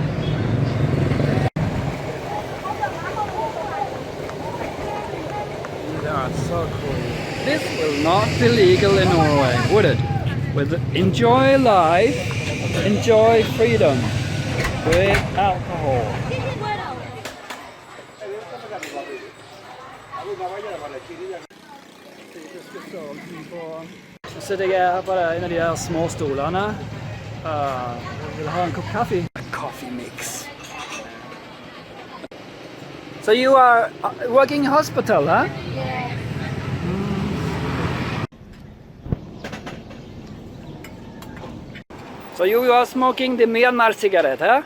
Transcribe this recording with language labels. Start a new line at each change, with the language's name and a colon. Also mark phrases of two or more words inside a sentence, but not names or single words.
English: That's so cool. This will not be legal in Norway, would it? With enjoy life, enjoy freedom with alcohol.
Norwegian: Så sitter jeg her på en av de her små stolene. Vil ha en kopp kaffe?
English: A coffee mix. So you are working in hospital, huh? Yeah. So you are smoking the Myanmar cigarette, huh?